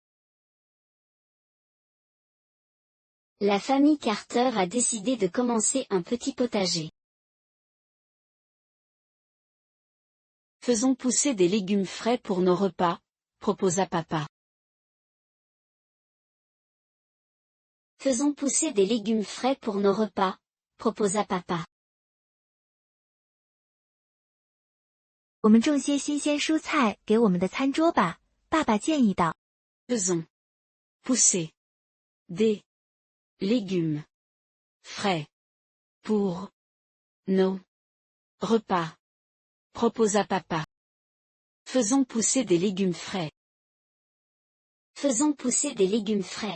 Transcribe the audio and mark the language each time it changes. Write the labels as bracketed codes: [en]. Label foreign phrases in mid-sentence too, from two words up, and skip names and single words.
[fr] La famille Carter a décidé de commencer un petit potager. Faisons pousser des légumes frais pour nos repas, proposa papa. Faisons pousser des légumes frais pour nos repas, proposa papa. [zh] 我们种些新鲜蔬菜给我们的餐桌吧，爸爸建议道。 [fr] Faisons pousser des légumes frais pour nos repas, proposa papa. Faisons pousser des légumes frais. Faisons pousser des légumes frais.